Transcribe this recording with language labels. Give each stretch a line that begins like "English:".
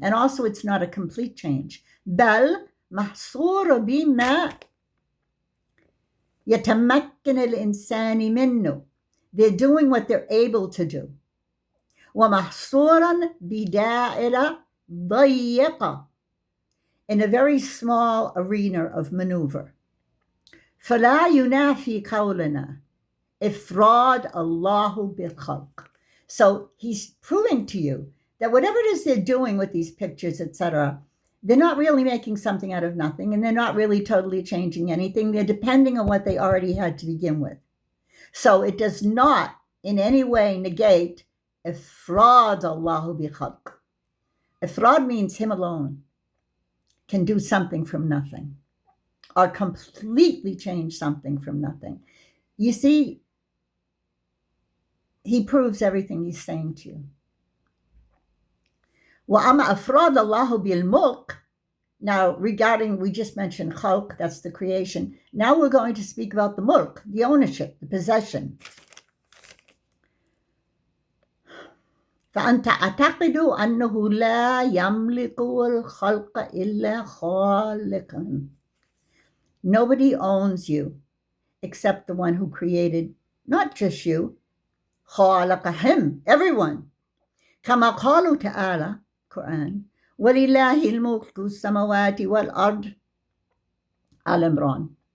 English: And also it's not a complete change. Bal mahsura bima
Arabic: يتمكن الإنسان منه.
English: They're doing what they're able to do.
Arabic: ومحصورا بدائرة ضيقة,
English: in a very small arena of maneuver.
Arabic: فلا ينافي قولنا إفراد الله بالخلق.
English: So he's proving to you that whatever it is they're doing with these pictures, etc., they're not really making something out of nothing, and they're not really totally changing anything. They're depending on what they already had to begin with. So it does not in any way negate ifrad Allahu bi khalq. Ifrad means him alone can do something from nothing, or completely change something from nothing. You see, he proves everything he's saying to you.
Arabic: وَأَمَا أَفْرَادَ اللَّهُ بِالْمُلْكِ.
English: Now, regarding, we just mentioned khalq, that's the creation. Now we're going to speak about the mulk, the ownership, the possession.
Arabic: فأنت أعتقد أنه لا يملك الخلق إلا خالقا.
English: Nobody owns you except the one who created, not just you, خالق him, everyone.
Arabic: كما قالوا تعالى, Quran, وَلِلَّهِ الْمُلْكُ السَّمَوَاتِ وَالْأَرْضِ, Al-Imran.